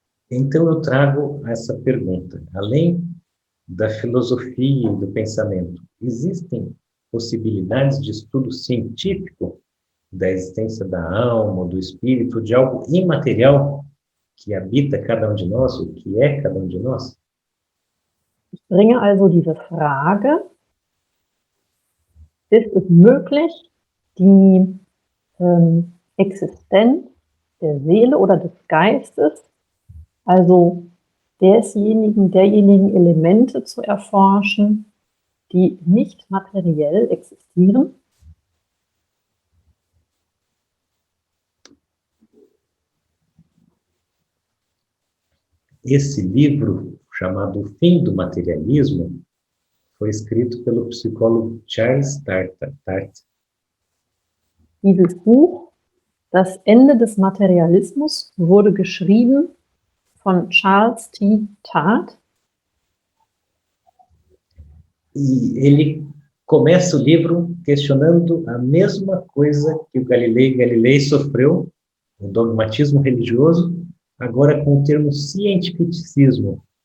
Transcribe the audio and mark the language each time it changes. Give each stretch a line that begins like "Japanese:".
Portuguese: Então eu trago essa pergunta. Além da filosofia e do pensamento, existem possibilidades de estudo científico da existência da alma, do espírito, de algo imaterial que habita cada um de nós, o que é cada um de nós?
German: Ich bringe also diese Frage, ist es möglich, die Existenz der Seele oder des Geistes, also derjenigen Elemente zu erforschen, die nicht materiell existieren?
Portuguese: Esse livro, chamado O Fim do Materialismo, foi escrito pelo psicólogo Charles Tartar.
German: Dieses Buch, Das Ende des Materialismus, wurde geschrieben von Charles T. Tart.
Portuguese: E ele começa o livro questionando a mesma coisa que o Galilei sofreu, o dogmatismo religioso, agora com o termo cientificismo.